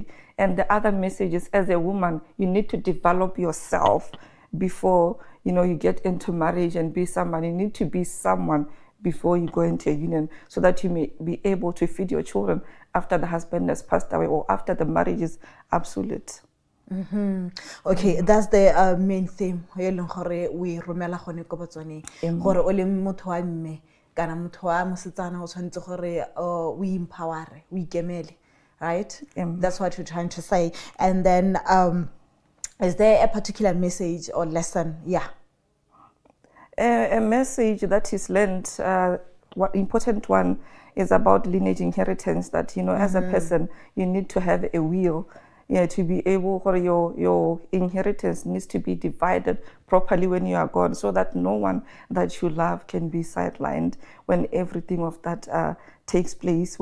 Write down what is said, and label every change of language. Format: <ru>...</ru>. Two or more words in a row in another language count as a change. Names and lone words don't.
<en>And the other message is, as a woman, you need to develop yourself before you get into marriage and be someone. You need to be someone before you go into a union, so that you may be able to feed your children after the husband has passed away or after the marriage is absolute. Okay, that's the main theme</en> <tn>we romela gone ko botsone gore o le motho wa mme kana motho wa mosetsana o tshwantse gore o empowere o ikemele,</tn> <en>right? That's what you're trying to say. And then is there a particular message or lesson? A message that is learned, what important one is about lineage inheritance, that as a person you need to have a will to be able, or your inheritance needs to be divided properly when you are gone, so that no one that you love can be sidelined when everything of that takes place.</en>